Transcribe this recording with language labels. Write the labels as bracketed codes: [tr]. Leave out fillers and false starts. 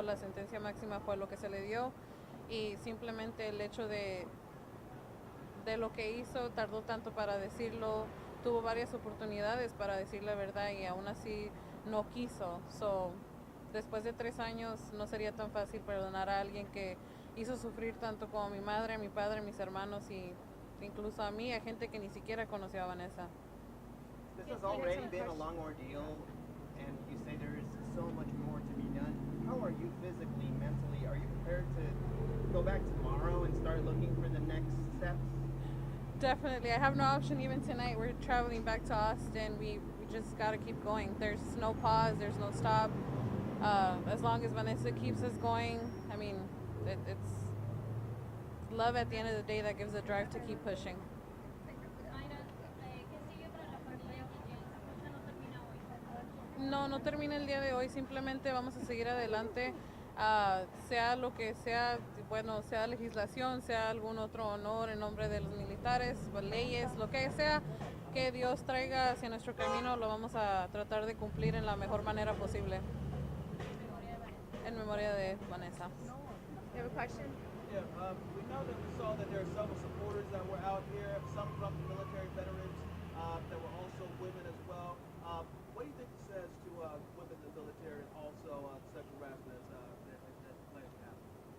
[es] La sentencia máxima fue lo que se le dio, y simplemente el hecho de lo que hizo, tardó tanto para decirlo, tuvo varias oportunidades para decir la verdad y aún así no quiso. Después de 3 años no sería tan fácil perdonar a alguien que hizo sufrir tanto como a mi madre, a mi padre, a mis hermanos, y incluso a mí, a gente que ni siquiera conoció a Vanessa. [en] This has already been a long ordeal, and you say there is so much more to be done. How are you physically, mentally? Are you prepared to go back tomorrow and start looking for the next steps? Definitely. I have no option. Even tonight we're traveling back to Austin. We just got to keep going. There's no pause, there's no stop. As long as Vanessa keeps us going, I mean, it's love at the end of the day that gives a drive to keep pushing. [es] Mayra, ¿qué sigue para la familia? Esa lucha no termina hoy. No termina el día de hoy, simplemente vamos a seguir adelante, sea lo que sea, bueno, sea legislación, sea algún otro honor en nombre de los militares, leyes, lo que sea que Dios traiga hacia nuestro camino, lo vamos a tratar de cumplir en la mejor manera posible. En memoria de Vanessa. [en] You have a question? Yeah, we know that we saw that there are some supporters that were out here, some from the military veterans that were also women as well. What do you think it says to women in the military and also sexual harassment that claims to happen?